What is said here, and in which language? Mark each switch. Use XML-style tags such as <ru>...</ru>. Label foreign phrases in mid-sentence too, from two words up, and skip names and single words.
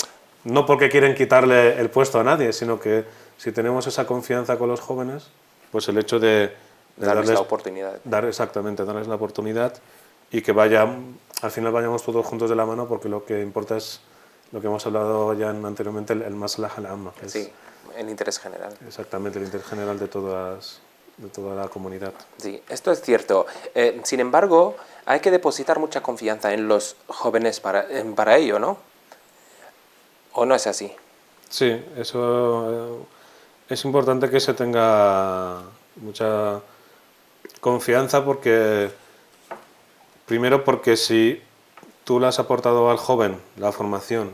<es>No porque quieren quitarle el puesto a nadie, sino que si tenemos esa confianza con los jóvenes, pues el hecho de darles la oportunidad. Exactamente, darles la oportunidad, y que al final vayamos todos juntos de la mano, porque lo que importa es lo que hemos hablado ya anteriormente, el</es> <ar>المصلحة العامة.</ar> <es>Sí, el interés general. Exactamente, el interés general de toda la comunidad. Sí, esto es cierto. Sin embargo, hay que depositar mucha confianza en los jóvenes para ello, ¿no? ¿O no es así? Sí, eso es importante, que se tenga mucha confianza, primero porque si tú le has aportado al joven la formación,</es>